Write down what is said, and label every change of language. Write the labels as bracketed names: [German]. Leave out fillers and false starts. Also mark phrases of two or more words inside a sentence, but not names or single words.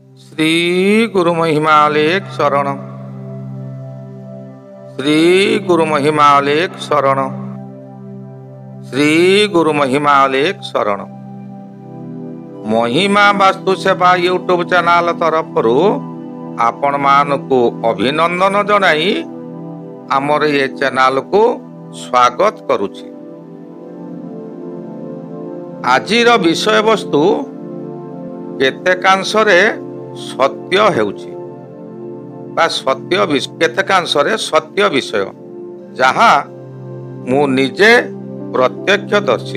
[Odia] ଶ୍ରୀ ଗୁରୁ ମହିମାଲେଖ ଶରଣ। ଶ୍ରୀ ଗୁରୁ ମହିମାଲେଖ ଶରଣ। ଶ୍ରୀ ଗୁରୁ ମହିମାଲେଖ ଶରଣ। ମହିମା ବାସ୍ତୁ ସେବା ୟୁଟ୍ୟୁବ ଚ୍ୟାନେଲ ତରଫ ଆପଣ ମାନଙ୍କୁ ଅଭିନନ୍ଦନ ଜଣାଇ ଆମର ଏ ଚ୍ୟାନେଲ କୁ ସ୍ୱାଗତ କରୁଛି। ଆଜିର ବିଷୟ ବସ୍ତୁ କେତେକାଂଶରେ ସତ୍ୟ ହେଉଛି ବା ସତ୍ୟ କେତେକାଂଶରେ ସତ୍ୟ ବିଷୟ ଯାହା ମୁଁ ନିଜେ ପ୍ରତ୍ୟକ୍ଷଦର୍ଶୀ।